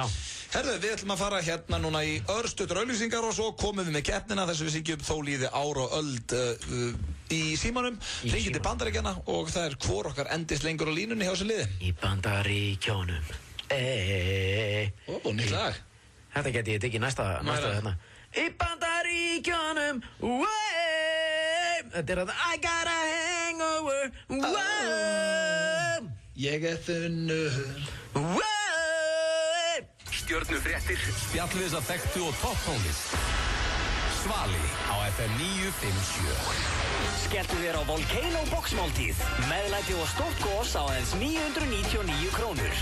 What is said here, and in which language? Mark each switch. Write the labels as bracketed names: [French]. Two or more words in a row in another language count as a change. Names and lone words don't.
[Icelandic] Herðu, við ætlum að fara hérna núna í örstuttur auglýsingar og svo komum við með keppnina þess að við syngjum Þó líði ár og öld í símanum. Hringið til Bandaríkjanna og það er hvor okkar endist lengur á línunni hjá þessu liði. Í Bandaríkjónum. Nýtt lag. Þetta geti ég tekið næsta hérna. Í Bandaríkjónum. Þetta er að [English] I got a hangover. [Icelandic] Ég er þunnur. Stjörnufréttir, spjallviðs að þekktu og topptónlist. Svali á FM 957. Skelltu þér á Volcano boxmáltíð. Meðlæti og stórt gos á aðeins 999 krónur.